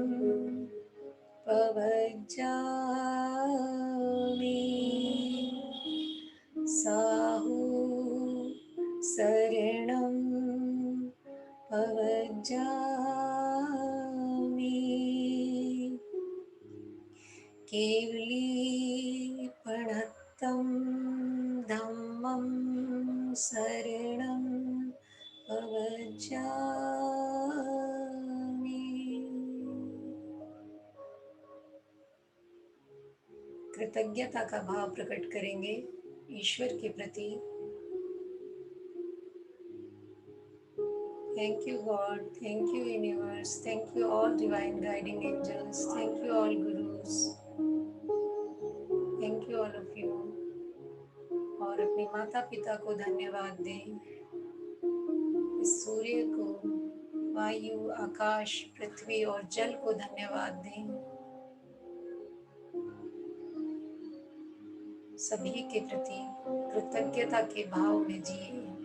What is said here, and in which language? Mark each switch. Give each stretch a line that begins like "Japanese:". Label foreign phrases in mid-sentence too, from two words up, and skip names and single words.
Pali: प्रवज्जामि, साहु शरणं प्रवज्जामि, केवलीपणत्तं धम्मं शरणं प्रवज्जामि।
Hindi: कृतज्ञता का भाव प्रकट करेंगे ईश्वर के प्रति।
English: Thank you God, thank you universe, thank you all divine guiding angels, thank you all gurus, thank you all of you।
Hindi: और अपने माता पिता को धन्यवाद दें, इस सूर्य को, वायु, आकाश, पृथ्वी और जल को धन्यवाद दें। सभी के प्रति कृतज्ञता के भाव में जिए।